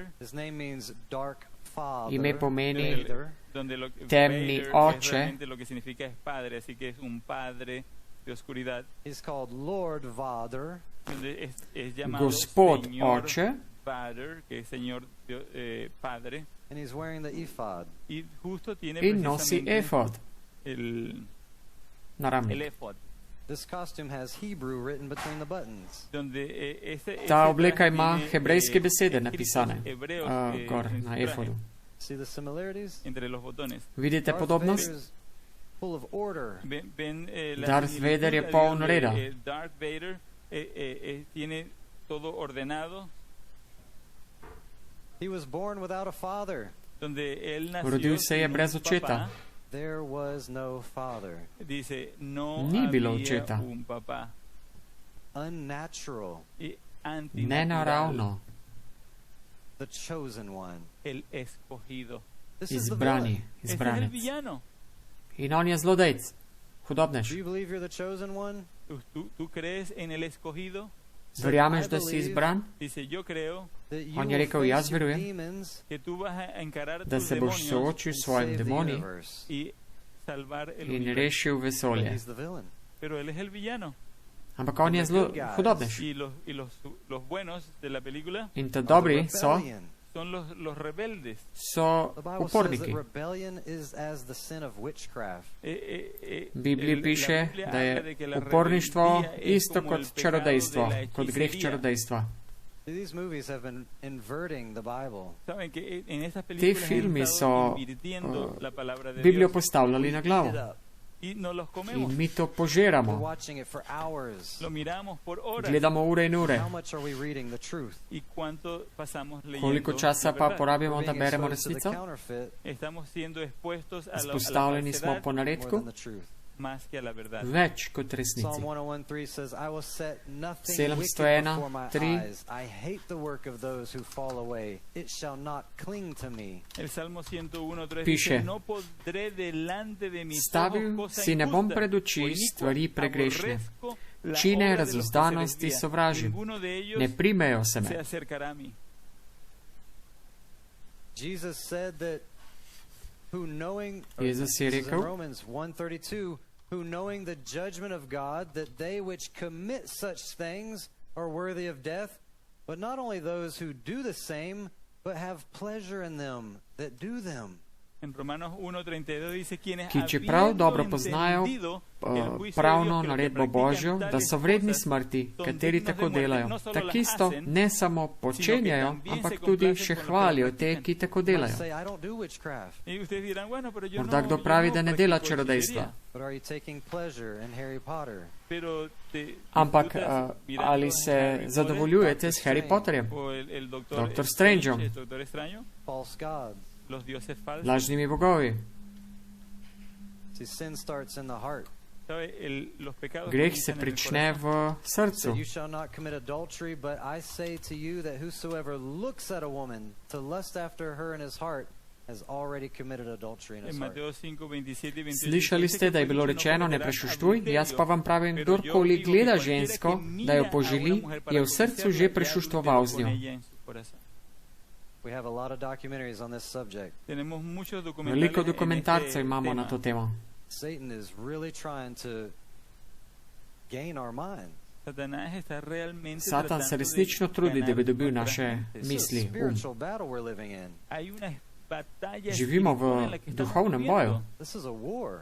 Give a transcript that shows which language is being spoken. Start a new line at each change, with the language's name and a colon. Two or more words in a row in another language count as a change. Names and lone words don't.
English: His name means dark father.
Slovenian: Ime pomeni Vader.
Spanish: donde
Slovenian: Temni Vader oče.
Spanish: es realmente lo que significa es padre, así que es un padre de oscuridad,
English: He's called Lord Vader.
Spanish: donde es llamado
Slovenian: Gospod
Spanish: Señor
Slovenian: oče
Spanish: Vader, que es Señor Padre,
English: And he's wearing the ephod.
Spanish: y justo tiene
Slovenian: in nosi
Spanish: precisamente
Slovenian: efod
Spanish: el
Slovenian: na ramnik.
Spanish: ephod,
English: This costume has Hebrew written between the buttons.
Spanish: donde
Slovenian: Ta obleka ima
Spanish: tiene,
Slovenian: hebrejske besede
Spanish: escritos
Slovenian: napisane
Spanish: hebreos,
Slovenian: gor
Spanish: en su
Slovenian: na
Spanish: traje,
Slovenian: efodu.
English: See the similarities?
Spanish: entre los botones.
Slovenian: Vidite Darth podobnost?
English: Vader is full of order.
Spanish: Ven, la
Slovenian: Darth
Spanish: similitud
Slovenian: Vader je
Spanish: ahí
Slovenian: poln
Spanish: donde,
Slovenian: reda.
Spanish: Darth Vader tiene todo ordenado,
English: He was born without a father.
Spanish: donde él nació
Slovenian: Rodil se je
Spanish: sin
Slovenian: brez
Spanish: un
Slovenian: očeta.
Spanish: papá.
English: There was no father.
Spanish: Dice, no
Slovenian: Ni bilo
Spanish: había
Slovenian: očeta.
Spanish: un papá.
English: Unnatural.
Spanish: Y antinatural,
Slovenian: Nenaravno,
English: The chosen one.
Spanish: el escogido.
English: This is the villain.
Slovenian: izbrani,
Spanish: Este es el
Slovenian: izbranec.
Spanish: villano.
Slovenian: In on je zlodejc,
English: Do
Slovenian: hudobnež.
English: you believe you're the chosen one?
Spanish: ¿Tú crees en el escogido?
Slovenian: Verjameš, da si izbran?
Spanish: Dice, yo creo
English: That you
Slovenian: On je
English: will
Slovenian: rekel,
English: face
Slovenian: jaz
English: your
Slovenian: verujem,
English: demons
Spanish: que tú vas a encarar
Slovenian: da
Spanish: tus
Slovenian: se boš
Spanish: demonios
Slovenian: soočil s
English: and
Slovenian: svojim
English: save the
Slovenian: demoni
English: universe.
Spanish: y salvar el
Slovenian: in
Spanish: universo.
Slovenian: rešil
English: But
Slovenian: vesolje.
English: he's the villain.
Spanish: Pero él es el villano.
Slovenian: Ampak on je zelo hudobnež.
Spanish: Y los buenos de la película
Slovenian: In ta
English: Of the
Slovenian: dobri so,
English: rebellion.
Spanish: son los rebeldes.
Slovenian: so
English: The Bible says
Slovenian: uporniki.
English: that rebellion is as the sin of witchcraft.
Slovenian: V Bibliji
Spanish: La
Slovenian: piše,
Spanish: Biblia
Slovenian: da
Spanish: habla
Slovenian: je
Spanish: de que la
Slovenian: uporništvo
Spanish: rebeldía es
Slovenian: isto
Spanish: como el
Slovenian: kot
Spanish: pecado
Slovenian: čarodejstvo,
Spanish: de la
Slovenian: kot greh
Spanish: hechicería.
Slovenian: čarodejstva.
English: These movies have been inverting the Bible.
Spanish: Saben que en estas
Slovenian: Te
Spanish: películas han
Slovenian: filmi
Spanish: estado
Slovenian: so
Spanish: invirtiendo la palabra de
Slovenian: Biblijo
Spanish: Dios
Slovenian: postavljali na
English: Eat
Slovenian: glavo
English: it up.
Spanish: y no los comemos.
Slovenian: in mi to
English: We're
Slovenian: požiramo.
English: watching it for hours.
Spanish: Lo miramos por horas.
Slovenian: Gledamo ure in ure.
English: How much are we reading the truth?
Spanish: ¿Y cuánto pasamos leyendo?
Slovenian: Koliko časa
Spanish: la
Slovenian: pa
Spanish: verdad?
Slovenian: porabimo,
English: We're
Slovenian: da
English: being
Slovenian: beremo
English: exposed to the
Slovenian: resnico?
English: counterfeit
Spanish: Estamos siendo expuestos a la
Slovenian: Izpostavljeni smo
Spanish: falsedad
Slovenian: po
English: more
Slovenian: naredku,
English: than the truth.
Spanish: más que a la verdad.
Slovenian: več kot resnici.
English: Psalm 101:3 says, I will set nothing
Slovenian: Psalm
English: wicked
Slovenian: 101,
English: before my
Slovenian: 3.
English: eyes. I hate the work of those who fall away. It shall not cling to me.
Spanish: El Salmo 101:3
Slovenian: Piše,
Spanish: dice, no podré delante de mis ojos
Slovenian: stavil
Spanish: cosa
Slovenian: si ne bom
Spanish: injusta
Slovenian: pred oči
Spanish: o iniqua,
Slovenian: stvari pregrešne.
Spanish: aborrezco la
Slovenian: Čine
Spanish: obra de los que se
Slovenian: razuzdanosti
Spanish: desvían.
Slovenian: sovražim.
Spanish: Ninguno de ellos
Slovenian: Ne primejo se
Spanish: se
Slovenian: me.
Spanish: acercará a mí.
English: Jesus said that who knowing,
Slovenian: Jezus je
English: this is in
Slovenian: rekel,
English: Romans 1:32, who knowing the judgment of God, that they which commit such things are worthy of death, but not only those who do the same, but have pleasure in them that do them.
Spanish: En Romanos 1:32 dice, quienes
Slovenian: ki čeprav dobro
Spanish: habiendo
Slovenian: poznajo
Spanish: entendido el juicio de
Slovenian: pravno
Spanish: Dios, que lo que
Slovenian: naredbo
Spanish: practican
Slovenian: Božjo, da
Spanish: tales
Slovenian: so vredni
Spanish: cosas,
Slovenian: smrti,
Spanish: son
Slovenian: kateri
Spanish: dignos de
Slovenian: tako
Spanish: muerte,
Slovenian: delajo.
Spanish: no solo las
Slovenian: Takisto
Spanish: hacen,
Slovenian: ne samo počenjajo,
Spanish: también se
Slovenian: ampak tudi
Spanish: complacen
Slovenian: še
Spanish: con lo que
Slovenian: hvalijo te,
Spanish: practican.
Slovenian: ki tako
English: I
Slovenian: delajo.
English: say, I don't do witchcraft,
Spanish: Y ustedes dirán, bueno, pero yo
Slovenian: Morda
Spanish: no,
Slovenian: kdo
Spanish: yo
Slovenian: pravi,
Spanish: no
Slovenian: da ne dela
Spanish: practico
Slovenian: čarodejstva.
Spanish: hechicería.
English: but are you taking pleasure in Harry Potter?
Spanish: Pero te
Slovenian: Ampak
Spanish: disfrutas mirando
Slovenian: ali
Spanish: a
Slovenian: se
Spanish: Harry
Slovenian: zadovoljujete
Spanish: Potter,
Slovenian: s Harry Potterjem,
Spanish: o el doctor
Slovenian: Doctor Strangeom,
Spanish: el doctor extraño,
English: False gods.
Spanish: los dioses falsos.
Slovenian: lažnimi bogovi?
English: See, sin starts in the heart.
Spanish: ¿Sabe? Los pecados
Slovenian: Greh se
Spanish: comienzan en el
Slovenian: prične
Spanish: corazón.
Slovenian: v srcu.
English: So you shall not commit adultery, but I say to you that whosoever looks at a woman to lust after her in his heart has already committed adultery in his
Spanish: En
English: heart.
Spanish: Mateo 5, 27 y 28
Slovenian: Slišali
Spanish: dice
Slovenian: ste,
Spanish: que
Slovenian: da je
Spanish: fue
Slovenian: bilo
Spanish: dicho, no
Slovenian: rečeno, ne
Spanish: cometerás
Slovenian: prešuštuj, jaz pa vam pravim,
Spanish: adulterio,
Slovenian: kdorkoli
Spanish: pero yo
Slovenian: gleda
Spanish: digo que
Slovenian: žensko,
Spanish: cualquiera que
Slovenian: da jo
Spanish: mira a
Slovenian: poželi,
Spanish: una mujer para
Slovenian: je v srcu
Spanish: codiciarla,
Slovenian: že
Spanish: ya
Slovenian: prešuštoval z
Spanish: adulteró
Slovenian: njo.
Spanish: con ella en su corazón.
English: We have a lot of documentaries on this subject.
Spanish: Tenemos muchos
Slovenian: Veliko
Spanish: documentales en
Slovenian: dokumentarcev
Spanish: este
Slovenian: imamo na
Spanish: tema.
Slovenian: to temo.
English: Satan is really trying to gain our mind.
Spanish: Satanás está realmente
Slovenian: Satan se
Spanish: tratando de
Slovenian: resnično trudi, da bi
Spanish: ganar
Slovenian: dobil
Spanish: nuestra
Slovenian: naše
Spanish: mente.
English: This is a
Slovenian: misli,
English: spiritual battle we're living in.
Spanish: Hay una batalla
Slovenian: Živimo
Spanish: espiritual en
Slovenian: v
Spanish: la que estamos
Slovenian: duhovnem
Spanish: viviendo.
Slovenian: boju.
English: This is a war.